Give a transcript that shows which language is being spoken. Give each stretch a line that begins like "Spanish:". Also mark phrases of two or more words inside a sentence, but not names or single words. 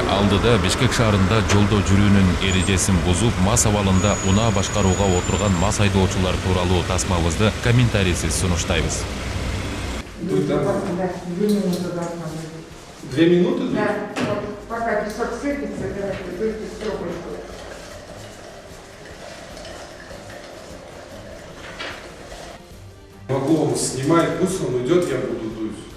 Kyrgyz: Алдыда Бишкек шаарында жолдо жүрүүнүн эрежесин бузуп, мас абалында унаа башкарууга отурган мас айдоочулар тууралуу тасмабызды комментарийсиз сунуштайбыз.
Russian: 2 минуты? Да, пока песок сыпется, да, будете строгой. Могу вам снимать, пусть он уйдет, я буду дуть.